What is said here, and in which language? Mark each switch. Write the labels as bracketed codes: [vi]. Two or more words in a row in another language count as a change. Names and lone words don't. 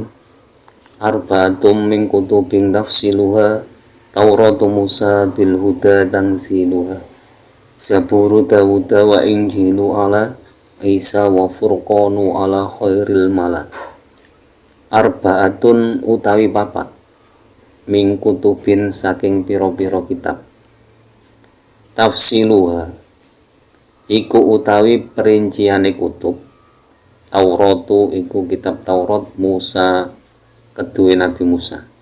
[ar] أربعة من كتب تفصيلها توراة موسى بالهدى تنزيلها زبور داود وإنجيل على عيسى وفرقان على خير الملا. [jv] Arba'atun utawi papat [ar] من كتب [jv] saking piro-piro kitab. Tafsiluha iku utawi perinciane kutub. Tauratu iku kitab Taurat Musa kedue Nabi Musa.